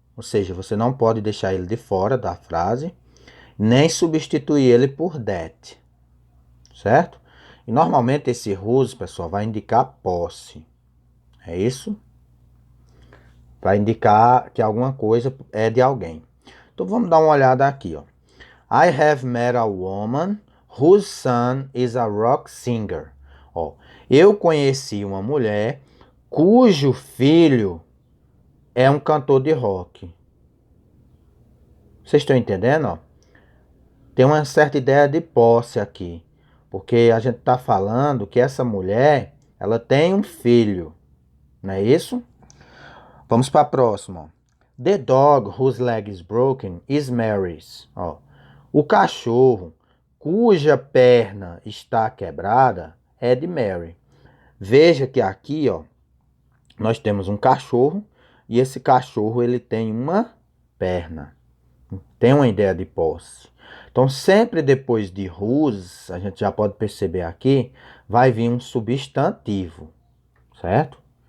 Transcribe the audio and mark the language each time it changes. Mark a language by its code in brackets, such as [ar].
[pt] Ou seja, você não pode deixar ele de fora da frase, nem substituir ele por that. Certo? E normalmente esse whose, pessoal, vai indicar posse. É isso? Vai indicar que alguma coisa é de alguém. Então vamos dar uma olhada aqui, ó. [en] I have met a woman whose son is a rock singer. [pt] Ó, eu conheci uma mulher cujo filho é um cantor de rock. Vocês estão entendendo? Ó? Tem uma certa ideia de posse aqui. Porque a gente está falando que essa mulher, ela tem um filho. Não é isso? Vamos para a próxima. Ó. [en] The dog whose leg is broken is Mary's. [pt] Ó, o cachorro cuja perna está quebrada é de Mary. Veja que aqui, ó, nós temos um cachorro e esse cachorro ele tem uma perna. Tem uma ideia de posse. Então, sempre depois de whose, a gente já pode perceber aqui, vai vir um substantivo, certo?